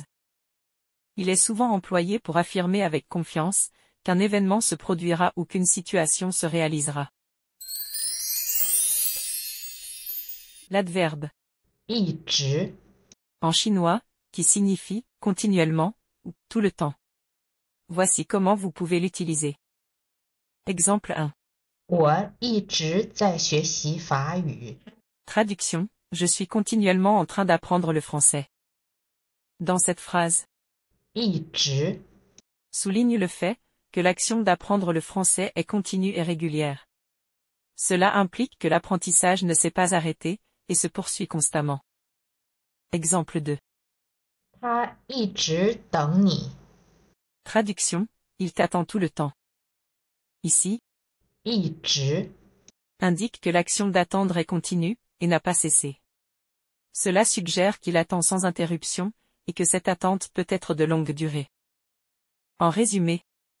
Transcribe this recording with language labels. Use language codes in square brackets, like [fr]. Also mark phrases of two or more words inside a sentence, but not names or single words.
[fr] Il est souvent employé pour affirmer avec confiance qu'un événement se produira ou qu'une situation se réalisera. L'adverbe [zh] 一直 [fr] en chinois, qui signifie continuellement ou tout le temps. Voici comment vous pouvez l'utiliser. Exemple 1. [zh] 我一直在学习法语。 [fr] Traduction. Je suis continuellement en train d'apprendre le français. Dans cette phrase, [zh] 一直 [fr] souligne le fait que l'action d'apprendre le français est continue et régulière. Cela implique que l'apprentissage ne s'est pas arrêté et se poursuit constamment. Exemple 2. [zh] 他一直等你。 [fr] Traduction. Il t'attend tout le temps. Ici, [zh] 一直 [fr] indique que l'action d'attendre est continue, et n'a pas cessé. Cela suggère qu'il attend sans interruption, et que cette attente peut être de longue durée.